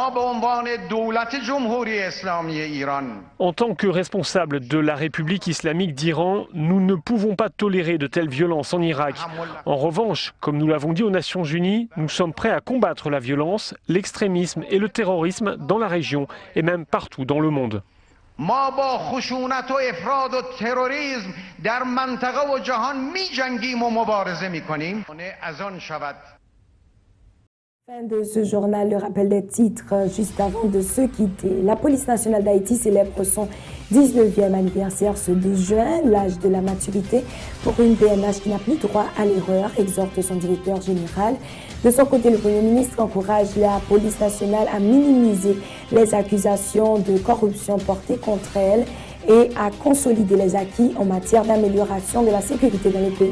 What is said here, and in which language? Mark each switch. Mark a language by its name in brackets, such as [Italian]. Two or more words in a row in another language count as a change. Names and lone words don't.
[French] En tant que responsable de la République islamique d'Iran, nous ne pouvons pas tolérer de telles violences en Irak. En revanche, comme nous l'avons dit aux Nations Unies, nous sommes prêts à combattre la violence, l'extrémisme et le terrorisme dans la région et même partout dans le monde. [Persian] ما با خشونت و افراد و تروریسم در منطقه و جهان می جنگیم و مبارزه می کنیم. از آن شود. [French] Fin de ce journal, le rappel des titres juste avant de se quitter. La police nationale d'Haïti célèbre son 19e anniversaire ce 12 juin, l'âge de la maturité pour une PNH qui n'a plus droit à l'erreur, exhorte son directeur général. De son côté, le Premier ministre encourage la police nationale à minimiser les accusations de corruption portées contre elle et à consolider les acquis en matière d'amélioration de la sécurité dans le pays.